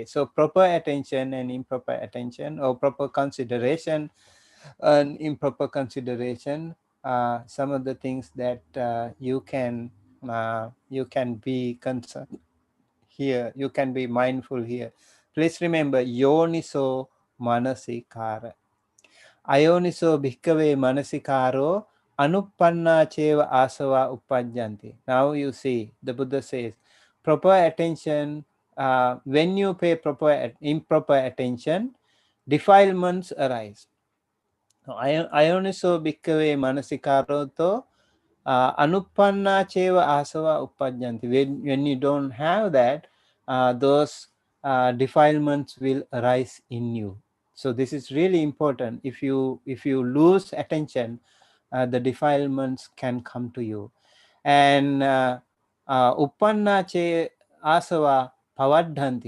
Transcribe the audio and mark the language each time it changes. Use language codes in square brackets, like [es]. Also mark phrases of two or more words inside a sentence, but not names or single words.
[en] So proper attention and improper attention, or proper consideration and improper consideration, some of the things that you can be concerned here, you can be mindful here. Please remember [pi] yoniso manasikara. ayoniso bhikkhave manasikaro anuppanna cheva asava uppajjanti. [en] Now you see, the Buddha says, proper attention, when you pay improper attention, defilements arise. [pi] Ayoniso bhikkhave manasikaro to anuppanna cheva asava uppajjanti. [en] When you don't have that, those defilements will arise in you. So this is really important. If you lose attention, the defilements can come to you. [pi] And uppanna che asava pavadhanti.